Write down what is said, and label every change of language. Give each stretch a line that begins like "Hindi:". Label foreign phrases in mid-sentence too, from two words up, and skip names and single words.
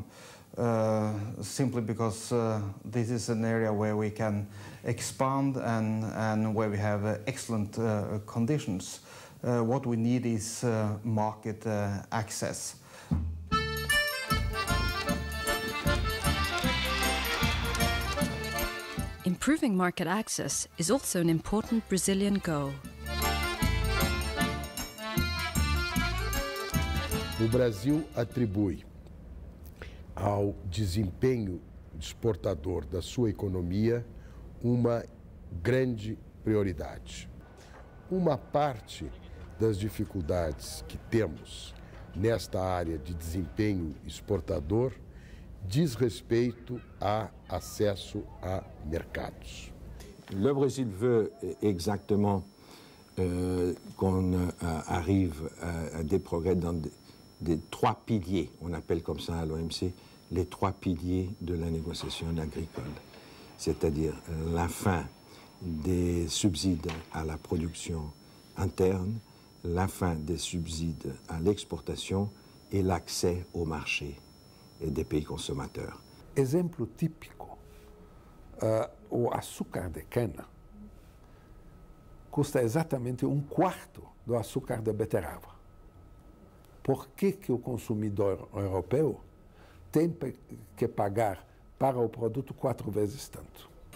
English: Simply because this is an area where we can expand and where we have excellent conditions. What we need is market access. Improving market access is also an important Brazilian goal.
Portuguese: O Brasil atribui ao desempenho exportador da sua economia uma grande prioridade. Uma parte das dificuldades que temos nesta área de desempenho exportador diz respeito a acesso a mercados.
French: Le Brésil veut exactement qu'on arrive à des progrès dans des 3 piliers, on appelle comme ça à l'OMC, les 3 piliers de la négociation agricole, c'est-à-dire la fin des subsides à la production interne, la fin des subsides à l'exportation et l'accès au marché des pays consommateurs.
Portuguese: Exemplo típico, o açúcar de cana custa exatamente 1/4 do açúcar da beterraba. Por que o consumidor europeu tem que pagar para o produto 4 vezes tanto?